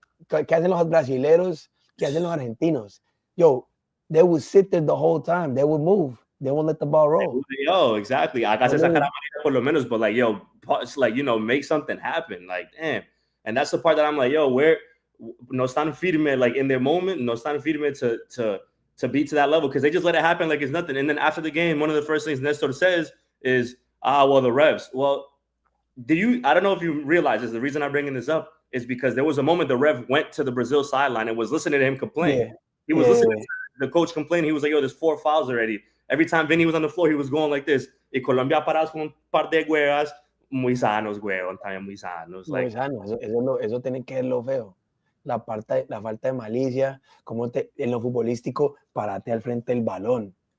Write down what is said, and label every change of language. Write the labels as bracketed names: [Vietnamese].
[Spanish] ¿Qué hacen los brasileros? ¿Qué hacen los argentinos? [English] Yo, they would sit there the whole time. They would move. They won't let the ball roll. Yo, exactly. Acá se sacará por lo menos, but like, yo, like, you know, make something happen. Like, damn. And that's the part that I'm like, yo, where no están firme, like, in their moment, no están firme to be to that level, because they just let it happen like it's nothing. And then after the game, one of the first things Nestor says is, well, the refs. Well, I don't know if you realize this, the reason I'm bringing this up is because there was a moment the ref went to the Brazil sideline and was listening to him complain. Yeah. He was listening to the coach complain. He was like, yo, there's 4 fouls already. Every time Vinny was on the floor, he was going like this. [Spanish] Y Colombia parados con un par de huevas muy sanos, huevón, también muy sanos. Muy sanos. Eso tiene que ser lo feo. La falta de malicia, como en lo futbolístico, parate al frente del balón.